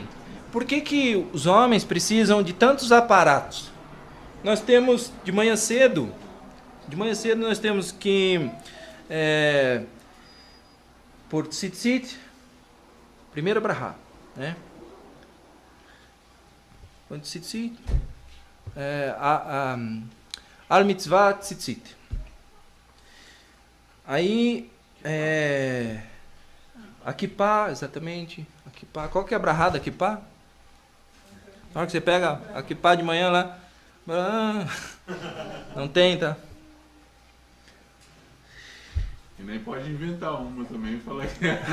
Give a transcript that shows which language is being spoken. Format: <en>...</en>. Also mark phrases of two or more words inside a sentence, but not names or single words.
<pt>Por que os homens precisam de tantos aparatos? Nós temos, de manhã cedo nós temos que... por tzitzit, primeiro brahá, né? Por tzitzit,</pt> <he>על מצות ציצית.</he> <pt>Aí, a kippah, exatamente, a kippah. Qual que é a brahá da kippah? Na hora que você pega a kippah de manhã lá, não tem, tá? E nem pode inventar uma também e falar que</pt>